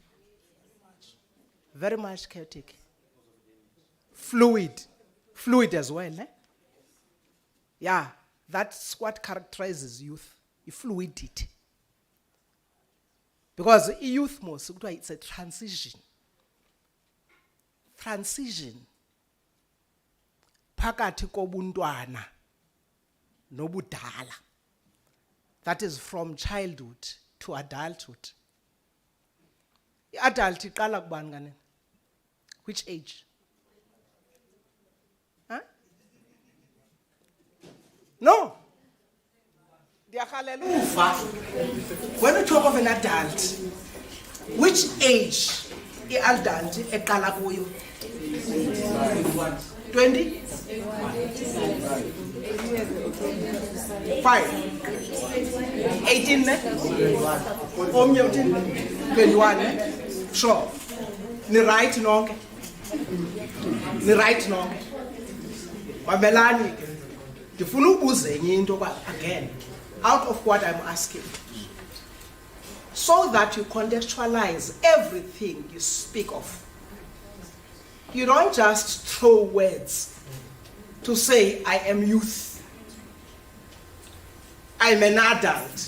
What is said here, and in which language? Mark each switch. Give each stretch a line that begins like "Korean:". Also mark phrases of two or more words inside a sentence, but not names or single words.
English: Very much chaotic. Fluid as well, eh? Yeah, that's what characterizes youth. fluidity. Because youth mos it's a transition. Transition.
Xhosa: Phakathi kobuntwana nobudala.
English: That is from childhood to adulthood.
Xhosa: Adult iqala kubani kanene?
English: Which age? Huh? No. When we talk of an adult, which age
Xhosa: i-adult eqala kuyo?
English: 20? 5?
Xhosa: 18 ne? Omnye uthini? 21 ne? Sure. Ni right nonke? Ni right nonke? Mamelani ke. Ndifuna ubuze enye into
English: again, out of what I'm asking, so that you contextualize everything you speak of. You don't just throw words to say, I am youth, I'm an adult.